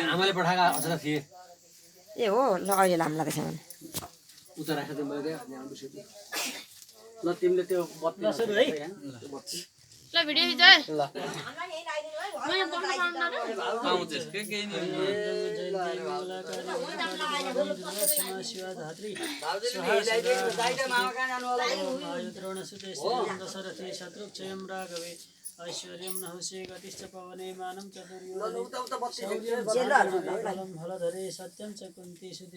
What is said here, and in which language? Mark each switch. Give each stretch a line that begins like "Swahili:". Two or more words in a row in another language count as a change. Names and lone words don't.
Nepali: आमाले पठाएको अझ थिए ए हो ल अहिले लाम्ला त्यसो भने उता राखेर दिनु मैले ल तिमीले त्यो बत्ती सुरु है ल भिडियो खिचाइ ल आउँछस् के केही नि
Sanskrit: ऐश्वर्यं नहुषे गतिश्च पवने मानं च फलधरे सत्यं च कुन्ती सुते